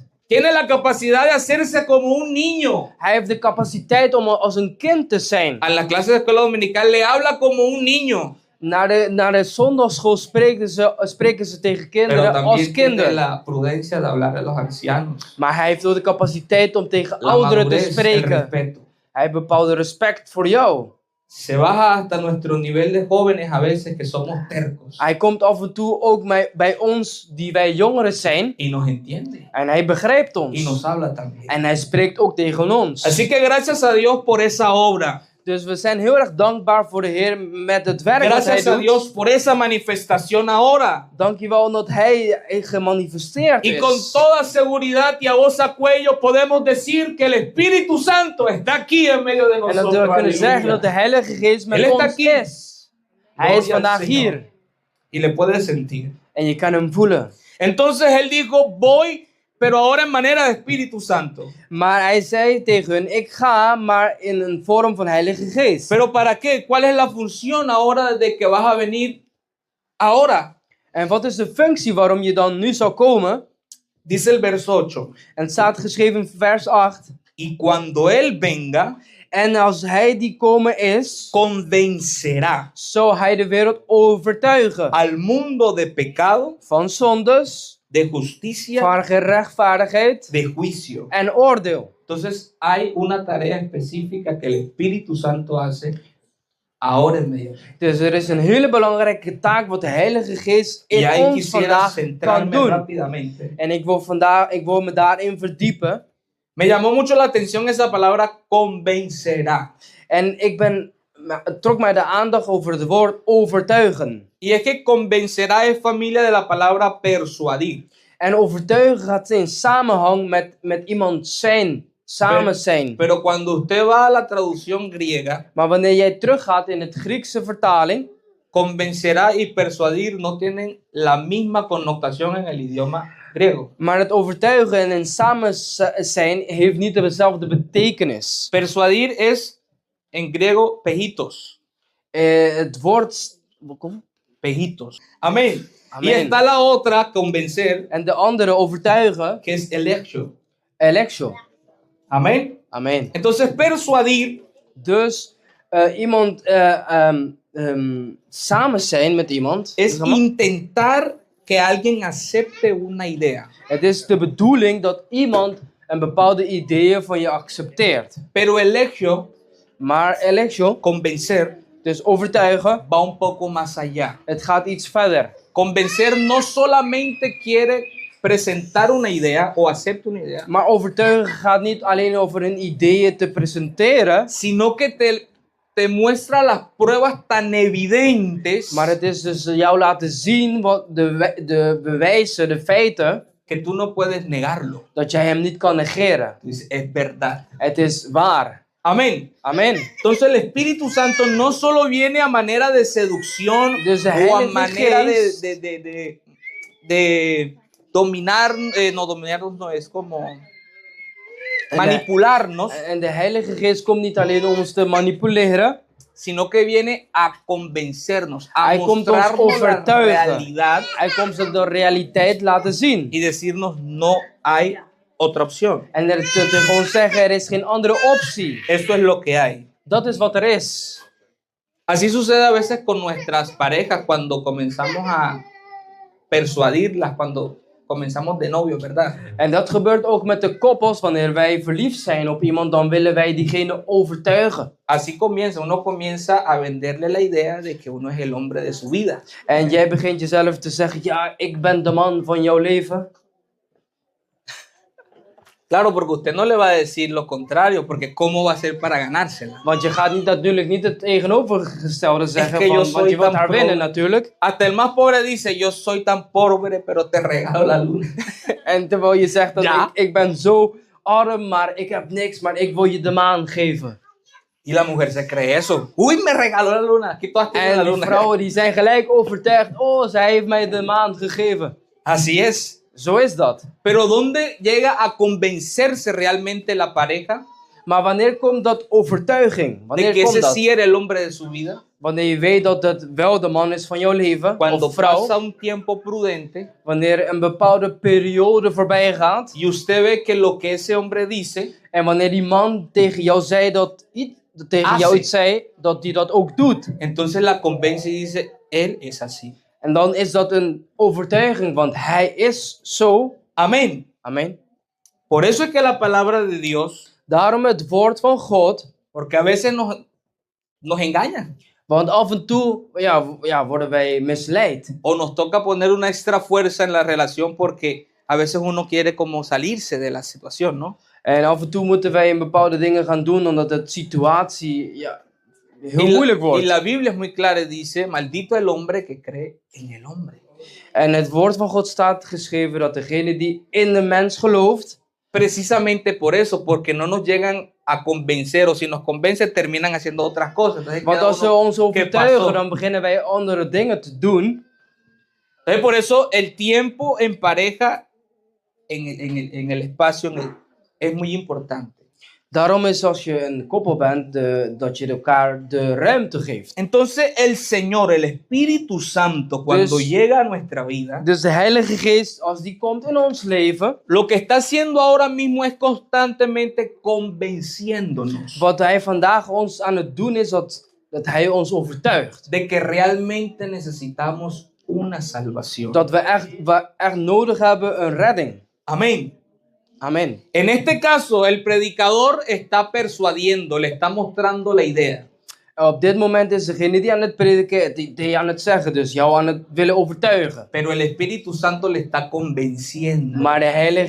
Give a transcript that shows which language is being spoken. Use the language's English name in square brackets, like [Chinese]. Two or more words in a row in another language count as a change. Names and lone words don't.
[Spanish] Tiene la capacidad de hacerse como un niño. [Dutch] Hij heeft de capaciteit om als een kind te zijn. [Spanish] A la clase de escuela dominical le habla como un niño. [Dutch] Naar de zondagschool spreken ze tegen [Spanish] Pero [Dutch] kinderen als [Spanish] también tiene [Dutch] kinderen. [Spanish] la prudencia de hablar a los ancianos. [Dutch] Maar hij heeft ook de capaciteit om tegen [Spanish] La [Dutch] ouderen te [Spanish] madurez, el [Dutch] spreken. [Spanish] respeto. [Dutch] Hij heeft bepaalde respect voor jou. [Spanish] Se baja hasta nuestro nivel de jóvenes a veces que somos tercos. [Dutch] Hij komt af en toe ook bij ons, die wij jongeren zijn. [Spanish] Y nos entiende. [Dutch] En hij begrijpt [Spanish] Y [Dutch] ons. [Spanish] nos habla también. [Dutch] En hij spreekt ook tegen ons. [Spanish] Así que gracias a Dios por esa obra. [Dutch] Dus we zijn heel erg dankbaar voor de Heer met het werk dat hij [Spanish] Gracias a [Dutch] doet. [Spanish] Dios por esa manifestación ahora. [Dutch] Dankjewel omdat hij gemanifesteerd [Spanish] Y con [Dutch] is. [Spanish] toda seguridad y a voz a cuello podemos decir que el Espíritu Santo está aquí en medio de [Dutch] En dat [Spanish] nosotros. [Dutch] we kunnen zeggen [Spanish] Aleluya. [Dutch] dat de Heilige Geest [Spanish] Él [Dutch] met [Spanish] está [Dutch] ons [Spanish] aquí. [Dutch] is. Hij is [Spanish] Gloria al [Dutch] vandaag [Spanish] Señor. [Dutch] hier. [Spanish] Y le puedes sentir. [Dutch] En je kan hem voelen. [Spanish] Entonces él dijo, voy, pero ahora en manera de Espíritu Santo. [Dutch] Maar hij zei tegen hun, ik ga, maar in een vorm van Heilige Geest. [Spanish] ¿Pero para qué? ¿Cuál es la función ahora de que vas a venir ahora? [Dutch] En wat is de functie waarom je dan nu zou komen? [Spanish] Dice el verso 8. [Dutch] En het staat geschreven in vers 8. [Spanish] Y cuando él venga, [Dutch] En als hij die komen is, [Spanish] convencerá [Dutch] zal hij de wereld overtuigen. [Spanish] al mundo de pecado, [Dutch] Van zondes, [Spanish] de justicia, [Dutch] van gerechtvaardigheid [Spanish] de juicio. [Dutch] en oordeel. [Spanish] Entonces hay una tarea específica que el Espíritu Santo hace ahora en medio. [Dutch] Dus er is een hele belangrijke taak wat de Heilige Geest [Spanish] Y [Dutch] in [Spanish] ahí [Dutch] ons [Spanish] quisiera [Dutch] vandaag kan [Spanish] centrarme [Dutch] doen. [Spanish] rápidamente. [Dutch] En ik wil me daarin verdiepen. [Spanish] Me llamó mucho la atención esa palabra convencerá. [Dutch] En het trok mij de aandacht over het woord overtuigen. [Spanish] Y es que convencerá es familia de la palabra persuadir. [Dutch] En overtuigen gaat in samenhang met iemand zijn, samen [Spanish] Pero- [Dutch] zijn. [Spanish] Pero cuando usted va a la traducción griega, [Dutch] Maar wanneer jij teruggaat in het Griekse vertaling, [Spanish] convencerá y persuadir no tienen la misma connotación en el idioma griego. [Dutch] maar het overtuigen en in samen zijn heeft niet dezelfde betekenis. [Spanish] Persuadir es en griego pejitos. [Dutch] Het woord... Kom. [Spanish] Pejitos. Amén. Y Amén. está la otra, convencer, [Dutch] En de andere overtuigen, [Spanish] que es electio. [Dutch] electio. [Spanish] Amén. [Dutch] Amen. [Spanish] Entonces, persuadir [Dutch] Dus iemand samen zijn met iemand. [Spanish] es [Dutch] zeg maar. [Spanish] intentar que alguien acepte una idea. [Dutch] Het is de bedoeling dat iemand een bepaalde ideeën van je accepteert. [Spanish] Pero electio, [Dutch] Maar electio, [Spanish] convencer, [Dutch] dus overtuigen, [Spanish] va un poco más allá. [Dutch] het gaat iets verder. [Spanish] Convencer no solamente quiere presentar una idea o acepta una idea, [Dutch] Maar overtuigen gaat niet alleen over een ideeën te presenteren, [Spanish] sino que te muestra las pruebas tan evidentes [Dutch] maar het is dus jou laten zien wat de bewijzen, de feiten, [Spanish] que tú no puedes negarlo. [Dutch] dat jij hem niet kan negeren. [Spanish] Dice, es verdad. [Dutch] Het is waar. [Spanish] Amén. [Dutch] Amen. [Spanish] Entonces el Espíritu Santo no solo viene a manera de seducción [Dutch] Dus de [Spanish] o a [Dutch] Heilige [Spanish] manera [Dutch] Geest [Spanish] de dominar, no dominarnos no es como manipularnos, [Dutch] En de Heilige Geest komt niet alleen om ons te manipuleren, [Spanish] sino que viene a convencernos, a [Dutch] Hij komt ons [Spanish] mostrarnos la [Dutch] overtuigen. [Spanish] realidad [Dutch] hij komt ze de realiteit laten zien. [Spanish] y decirnos no hay otra opción. [Dutch] En er te gewoon zeggen, er is geen andere optie. [Spanish] Esto es lo que hay. [Dutch] Dat is wat er is. [Spanish] Así sucede a veces con nuestras parejas cuando comenzamos a persuadirlas, cuando comenzamos de novio, ¿verdad? [Dutch] En dat gebeurt ook met de koppels. Wanneer wij verliefd zijn op iemand, dan willen wij diegene overtuigen. [Spanish] Así comienza, uno comienza a venderle la idea de que uno es el hombre de su vida. [Dutch] En jij begint jezelf te zeggen, ja, ik ben de man van jouw leven. [Spanish] Claro, porque usted no le va a decir lo contrario, porque ¿cómo va a ser para ganársela? [Dutch] Want je gaat niet natuurlijk niet het tegenovergestelde zeggen, [Spanish] que yo [Dutch] van, want [Spanish] soy [Dutch] je wilt [Spanish] tan [Dutch] haar winnen [Spanish] pro- [Dutch] natuurlijk. [Spanish] Hasta el más pobre dice, yo soy tan pobre, pero te regalo la luna. [Dutch] En terwijl je zegt dat Ja. ik ben zo arm, maar ik heb niks, maar ik wil je de maan geven. [Spanish] Y la mujer se cree eso. Uy, me regaló la luna. Aquí todas tienen la [Dutch] En die [Spanish] luna. [Dutch] vrouwen die zijn gelijk overtuigd, oh, zij heeft mij de maan gegeven. [Spanish] Así es. [Dutch] Zo is dat. [Spanish] Pero ¿dónde llega a convencerse realmente la pareja [Dutch] Maar wanneer komt dat overtuiging? [Spanish] de [Dutch] Wanneer [Spanish] que [Dutch] komt [Spanish] ese [Dutch] dat? [Spanish] sí era el hombre de su vida? [Dutch] Wanneer je weet dat het wel de man is van jouw leven, [Spanish] Cuando [Dutch] of vrouw. [Spanish] pasa un tiempo prudente [Dutch] Wanneer een bepaalde periode voorbij gaat. [Spanish] y usted ve que lo que ese hombre dice [Dutch] En wanneer die man tegen jou zei tegen jou iets zei, dat hij dat ook doet. [Spanish] entonces la convence y dice, él es así. [Dutch] En dan is dat een overtuiging, want hij is zo. [Spanish] Amén. [Dutch] Amen. [Spanish] Por eso es que la palabra de Dios, [Dutch] Daarom het woord van God. [Spanish] porque a veces nos engaña [Dutch] Want af en toe worden wij misleid. [Spanish] o nos toca poner una extra fuerza en la relación porque a veces uno quiere como salirse de la situación, ¿no? [Dutch] En af en toe moeten wij een bepaalde dingen gaan doen, omdat de situatie heel moeilijk [Spanish] Y [Dutch] wordt. [Spanish] la Biblia es muy clara y dice, maldito el hombre que cree en el hombre. [Dutch] En het woord van God staat geschreven dat degene die in de mens gelooft, [Spanish] Precisamente por eso, porque no nos llegan a convencer o si nos convencen terminan haciendo otras cosas. Entonces, [Dutch] want [Spanish] queda [Dutch] als ze [Spanish] uno, [Dutch] ons [Spanish] ¿qué [Dutch] overtuigen, [Spanish] pasó? [Dutch] dan beginnen wij andere dingen te doen. [Spanish] Entonces, por eso el tiempo en pareja, en el espacio, es muy importante. [Dutch] Daarom is als je een koppel bent, dat je elkaar de ruimte geeft. [Spanish] Entonces el Señor, el Espíritu Santo, cuando [Dutch] Dus- [Spanish] llega a nuestra vida, [Dutch] Dus de Heilige Geest, als die komt in ons leven, [Spanish] lo que está haciendo ahora mismo es constantemente convenciéndonos [Dutch] wat hij vandaag ons aan het doen is, dat hij ons overtuigt. [Spanish] de que realmente necesitamos una salvación. [Dutch] Dat we echt nodig hebben een redding. [Spanish] Amén. [Dutch] Amen. [Spanish] En este caso, el predicador está persuadiendo, le está mostrando la idea. [Dutch] Op dit moment is degene die aan het prediken, die aan het zeggen, dus jou aan het willen overtuigen. [Spanish] Pero el Espíritu Santo le está convenciendo. [Dutch] Maar de Heilige